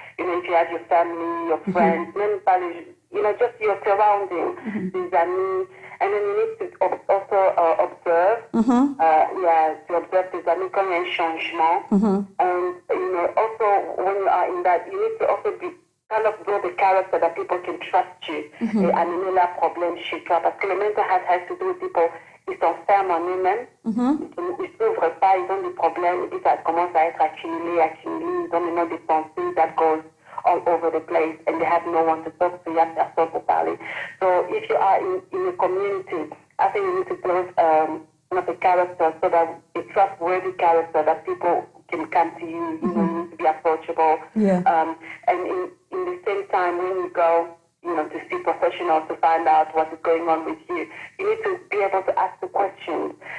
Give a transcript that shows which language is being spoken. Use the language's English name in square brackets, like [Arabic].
[English] If you have your family, your friends, just your surroundings, these are me. And then you need to also observe, to observe [French] tes amis quand il y a un changement. [English] And, also when you are in that, you need to also be kind of build a character that people can trust you. [French] Et amener leurs problèmes chez toi. Parce que le [English] mental health has to do with people, [French] ils s'enferment en eux-mêmes, ils s'ouvrent pas, ils ont des problèmes, et puis ça commence à être accumulé, ils ont maintenant des pensées [English] that goes all over the place, and they have no one to talk to. You have to talk about it. So if you are in a community, I think you need to build a character, so that a trustworthy character that people can come to you. You need to be approachable. Yeah. And in the same time, when you go, to see professionals to find out what is going on with you, you need to be able to ask the questions.